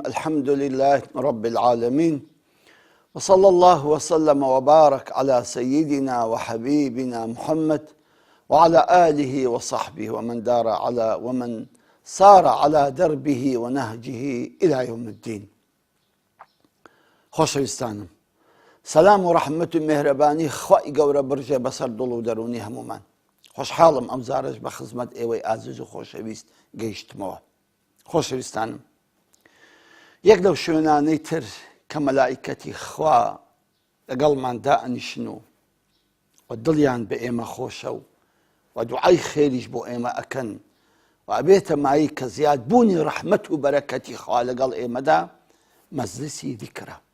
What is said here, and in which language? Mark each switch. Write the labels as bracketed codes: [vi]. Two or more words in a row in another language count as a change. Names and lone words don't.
[ar] الحمد لله رب العالمين، وصلى الله وسلم وبارك على سيدنا وحبيبنا محمد وعلى آله وصحبه ومن سار على دربه ونهجه إلى يوم الدين. [ckb] خۆشەویستانم، سەلام و ڕەحمەت و میهرەبانی خوای گەورە برژێ بەسەر دڵ و دەرونی هەمومان. خۆشحاڵم ئەم جارەش بە خزمەت ئێوەی ئازیز و خۆشەویست گەیشتمەوە. خۆشەویستانم، یەک لەو شوێنانەی تر کە مەلائیکەتی خوا لەگەڵمان دائەنیشن و دڵیان بە ئێمە خۆشە و دوعای خێریش بۆ ئێمە ئەکەن و ئەبێتە مایی کە زیادبوونی ڕەحمەت و بەرەکەتی خوا لەگەڵ ئێمەدا مەجلیسی ذیکرە.